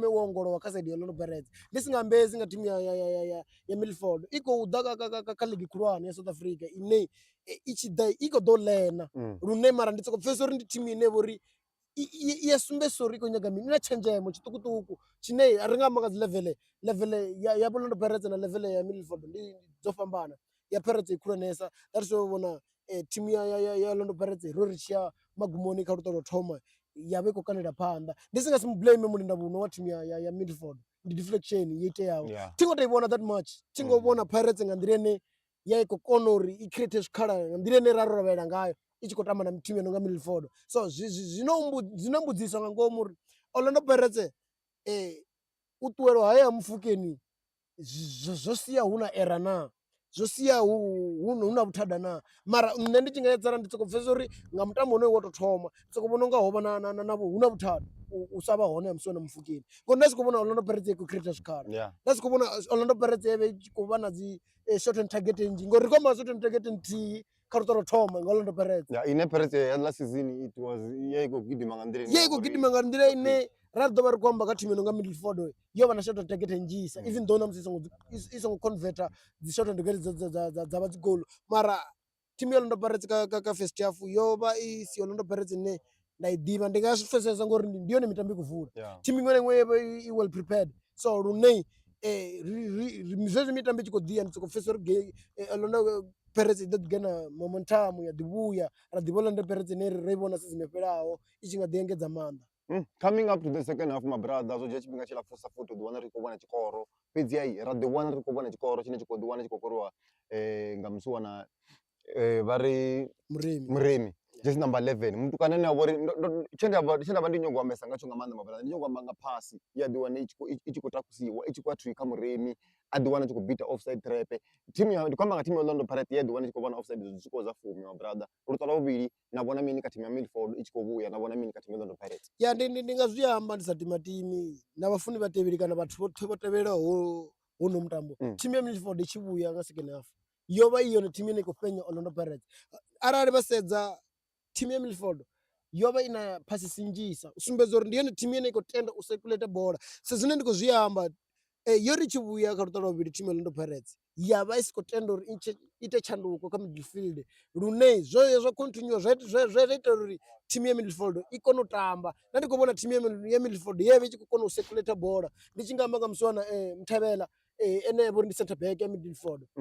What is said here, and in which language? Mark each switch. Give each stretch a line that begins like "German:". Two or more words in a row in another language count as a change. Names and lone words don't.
Venda: wo ongolowa kha side ya Orlando Pirates ndi si nga ambezi nga thimu ya Milford i khou ḓa kha ligi khulwane ya South Africa ine i tshi ḓa i khou ḓo ḽena lune mara ndi soko pfesesa uri ndi thimu ine vho uri i sumbedzisa uri i khou nyaga mini i na tshenzhemo tshiṱukuṱuku tshine ri nga amba nga dzi level ya Orlando Pirates na level ya Milford ndi dzo fhambana ya Pirates i khulwanesa
English: that is
Venda: vhona thimu ya Orlando Pirates ro ri tshiya magumoni kha luṱa lwo thoma ya vha i khou kanela phanḓa ndi si nga si mu blame mulinda vhuno wa thimu ya Milford ndi deflection yo iteaho thi ngo tou i vhona
English: that much
Venda: thi ngo vhona Pirates nga nḓila ine ya i khou kona uri i create zwikhala nga nḓila ine ra ro lavhelela ngayo i tshi khou tamba na thimu yo no nga Milford so zwino mbudziso nga ngomu uri Orlando Pirates u ṱuwelwa haye ha Mufukeni zwo sia hu na era na zwo sia hu na vhuthada na mara nṋe ndi tshi nga edzana ndi soko pfesesa uri nga mutambo une wo tou thoma soko vhona unga ho vha navho hu na vhuthada u sa vha hone ha musi wana Mufukeni ngori nda si khou vhona Orlando Pirates i khou create zwikhala nda si khou vhona Orlando Pirates i tshi khou vha na dzi
English: shot and target
Venda: nnzhi ngori ri khou amba
English: shot and target
Venda: nthihi kha luṱa lwo thoma nga Orlando Pirates ine Pirates ya
English: last season it was
Venda: ya i khou gidima nga nḓila ye i khou gidima nga nḓila ine ra ri ḓo vha ri khou amba kha thimu yo no nga Milford yo vha na
English: shot and target
Venda: nnzhisa
English: even though
Venda: na musi i songo converter dzi
English: shot and target
Venda: dza vha dzi goal mara thimu ya Orlando Pirates ka
English: first half
Venda: yo vha i si Orlando Pirates ine ndaidiva ndi nga zwi pfesesa ngori ndi yone mitambo ikuvula thimu iṅwe na iṅwe i
English: well prepared
Venda: so lune zwezwi mitambo i tshi khou ḓi ya ndi sokou pfesesa uri Orlando Pirates i ḓo ḓigena momentum ya ḓivhuya ra ḓivha Orlando Pirates ine ri vhona season yo fhelaho i tshi nga ḓi engedza maanḓa.
English: Coming up to the second half, my brother,
Venda: zwo dzhia tshifhinga tshilapfusa futhi u ḓi wana ri khou vhona tshikoro fhedziha ra ḓi wana ri khou vhona tshikoro tshine tshi khou ḓi wana tshi khou koriwa nga musiwa na vha ri Moremi
English: jersey number
Venda: 11 mutukana ane a vha uri tshe nda vha ndi nyongo ambesa ngatsho nga maanḓa
English: my brother
Venda: ndi nyongo amba nga phasi ya ḓi wana i tshi khou takusiwa i tshi khou athu kha Moremi a ḓi wana tshi khou bita
English: offside trap
Venda: thimu ya ndi khou amba nga thimu ya Orlando Pirates ya ḓi wana i tshi khou vhona offside zwi tshi khou za fumi
English: my brother
Venda: luṱa lwa vhuvhili na vhona mini kha thimu ya Milford i tshi khou vhuya na vhona mini kha thimu ya Orlando Pirates. Ya ndi nga zwi amba ndi sa timatimi na vhafuni vhatevheli kana vhathu vho tevhelaho hono mutambo thimu ya Milford i tshi vhuya nga
English: second half
Venda: yo vha i yone thimu ine i khou fhenya Orlando Pirates arali vha sedza thimu ya Milford yo vha i na phasisi nnzhisa u sumbedza uri ndi yone thimu ine i khou tenda u circulate bola sa zwine ndi khou zwi amba yo ri tshi vhuya kha luṱa lwa vhuvhili thimu ya Orlando Pirates ya vha i si khou tenda uri ite tshanduko kha midfield lune zwo continue zwa ita uri thimu ya Milford i kone u tamba na ndi khou vhona thimu ya Milford ye vha i tshi khou kona u circulate bola ndi tshi nga amba nga musiwana Mthavhela ene vho ri ndi
English: center back
Venda: ya Milford